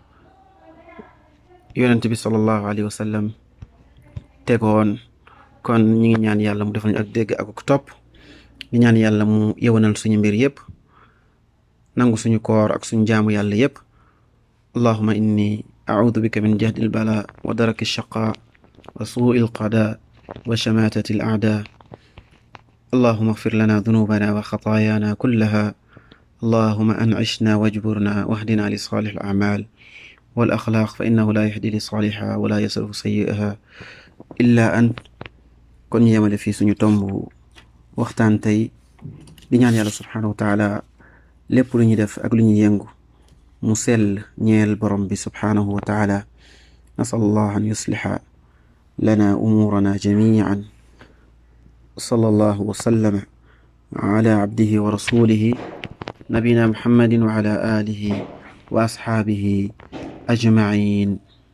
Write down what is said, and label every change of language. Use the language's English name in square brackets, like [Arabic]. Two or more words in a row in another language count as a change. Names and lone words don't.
[Wolof] yonent bi [Arabic] صلى الله عليه وسلم [Wolof] tegoon kon ñi ngi ñaan yàlla mu defal ñu ak dégg ak topp di ñaan yàlla mu yewanal suñu mbir yépp nangu suñu koor ak suñu jaamu yàlla yépp [Arabic] اللهم إني أعوذ بك من جهد البلاء ودرك الشقاء وسوء القضاء وشماتة الأعداء اللهم اغفر لنا ذنوبنا وخطايانا كلها اللهم أنعشنا واجبرنا واهدنا لصالح الأعمال والأخلاق فإنه لا يهدي لصالحها ولا يصرف سيئها إلا [Wolof] أنت kon yemale fii suñu tomb waxtaan tey di ñaan yàlla [Arabic] سبحانه وتعالى [Wolof] lépp lu ñu def ak lu ñu yëngu mu sell ñeel borom bi [Arabic] سبحانه وتعالى نسأل الله أن يصلح لنا أمورنا جميعا صلى الله وسلم على عبده ورسوله نبينا محمد وعلى آله وأصحابه أجمعين